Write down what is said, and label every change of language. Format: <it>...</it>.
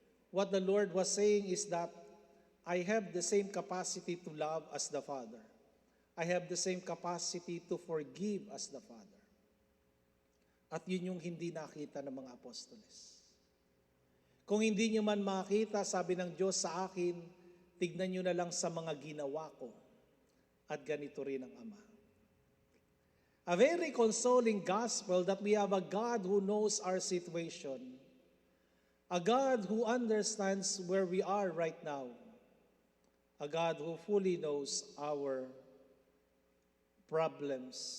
<en>What the Lord was saying is that I have the same capacity to love as the Father. I have the same capacity to forgive as the Father.</en> <tl>At yun yung hindi nakita ng mga apostoles. Kung hindi nyo man makita, sabi ng Diyos sa akin, tignan nyo na lang sa mga ginawa ko. At ganito rin ang Ama.</tl> <en>A very consoling gospel that we have a God who knows our situation. A God who understands where we are right now. A God who fully knows our problems.</en>